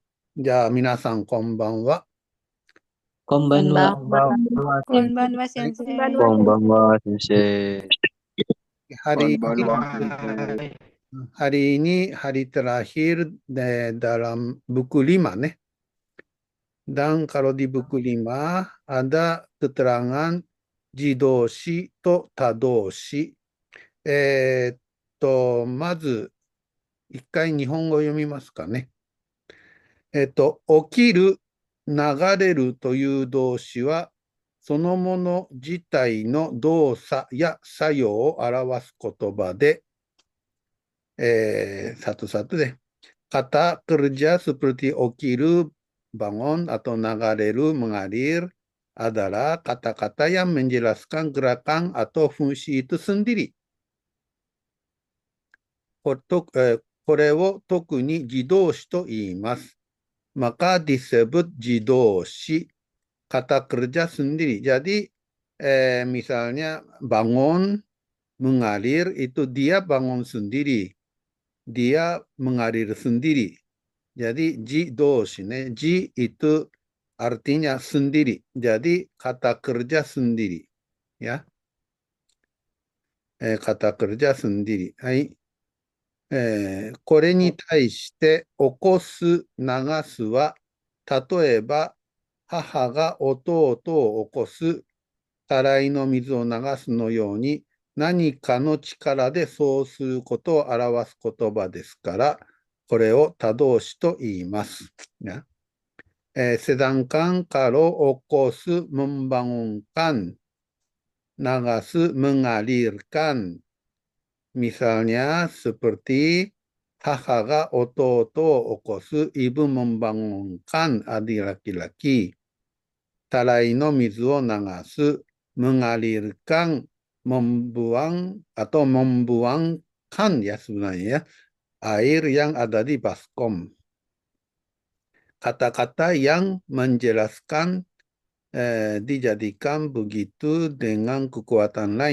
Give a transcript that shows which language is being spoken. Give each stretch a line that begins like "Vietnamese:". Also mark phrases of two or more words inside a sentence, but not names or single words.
Japanese: じゃあ、皆さん、こんばんは。こんばんは。こんばんは。はい。こんばんは、はい。先生。こんばんは、先生。
Indonesian: Hari
Japanese: こんばんは.
Indonesian: hari ini hari terakhir dalam buku 5 nih. Dan kalau di buku 5 ada keterangan
Japanese: 自動詞と他動詞. まず、一回日本語読みますかね。起きる、流れるという動詞は、そのもの自体の動作や作用を表す言葉で、
Indonesian: satu-satu deh. Kata kerja seperti okiru, bangun atau nagareru, mengalir, adalah kata-kata yang menjelaskan gerakan atau fungsi itu sendiri.
Japanese: これを特に自動詞と言います。
Indonesian: Maka disebut 自動詞 kata kerja sendiri. Jadi misalnya bangun, mengalir, itu dia bangun sendiri. Dia mengalir sendiri. Jadi
Japanese: 自動詞,
Indonesian: ji itu artinya sendiri. Jadi kata kerja sendiri. Ya, kata kerja sendiri. Hai.
Japanese: これに対して起こす、流すは、例えば母が弟を起こす、たらいの水を流すのように、何かの力でそうすることを表す言葉ですから、これを他動詞と言います。Ya.
Indonesian: Sedangkan kalau 起こす、membangunkan, 流す、mengalirkan. Misalnya seperti
Japanese: 母が弟を起こす、
Indonesian: ibu membangunkan adik laki-laki.
Japanese: たらいの水を流す,
Indonesian: mengalirkan, membuang atau membuangkan ya sebenarnya ya, air yang ada di baskom. Kata-kata yang menjelaskan dijadikan begitu dengan kekuatan lain.